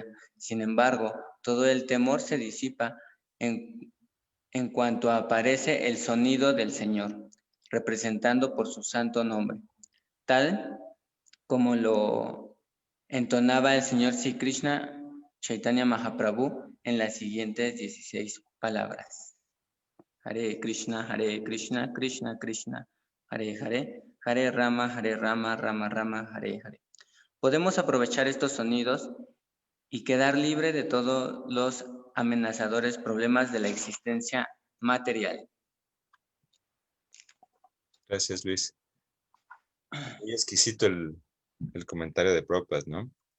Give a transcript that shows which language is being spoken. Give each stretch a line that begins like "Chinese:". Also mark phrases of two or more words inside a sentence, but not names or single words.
Spanish: Sin embargo, todo el temor se disipa en cuanto aparece el sonido del Señor, representando por su santo nombre, tal como lo entonaba el Señor Sri Krishna Chaitanya Mahaprabhu en las siguientes 16 palabras. Hare Krishna, Krishna Krishna, Hare Hare, Hare Rama, Rama Rama, Hare Hare. Podemos aprovechar estos sonidos y quedar libre de todos los amenazadores problemas de la existencia material. Gracias, Luis. Muy exquisito el comentario de Prabhupada, ¿no?